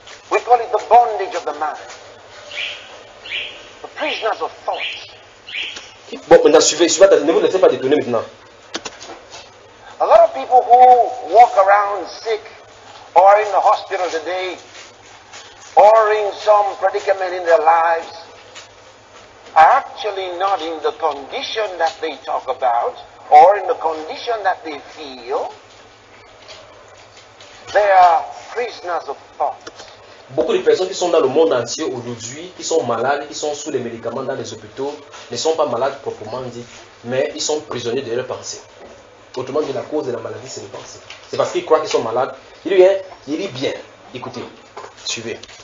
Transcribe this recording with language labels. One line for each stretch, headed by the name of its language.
English: We call it the bondage of the mind. The prisoners of thought.
French: Bon, maintenant, suivez, ne vous laissez pas détourner maintenant.
English: A lot of people who walk around sick or in the hospital today or in some predicament in their lives are actually not in the condition that they talk about. Or in the condition that they feel, they are prisoners of thought.
French: Beaucoup de personnes qui sont dans le monde entier aujourd'hui, qui sont malades, qui sont sous les médicaments dans les hôpitaux, ne sont pas malades proprement dit, mais ils sont prisonniers de leurs pensées. Autrement dit, la cause de la maladie, c'est les pensées. C'est parce qu'ils croient qu'ils sont malades. Il dit bien. Écoutez, suivez.